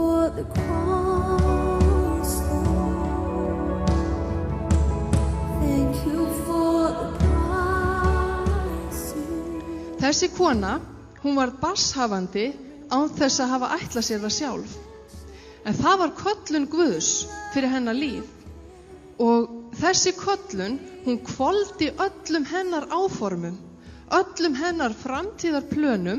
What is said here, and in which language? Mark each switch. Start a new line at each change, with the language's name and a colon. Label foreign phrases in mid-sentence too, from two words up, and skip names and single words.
English: the cross, Lord. Thank you for the price.
Icelandic: Þessi kona, hún var barnshafandi án þess að hafa ætlað sér það sjálf. En það var köllun Guðs fyrir hennar líf. Og þessi köllun, hún hvolfdi öllum hennar áformum, öllum hennar framtíðarplönum.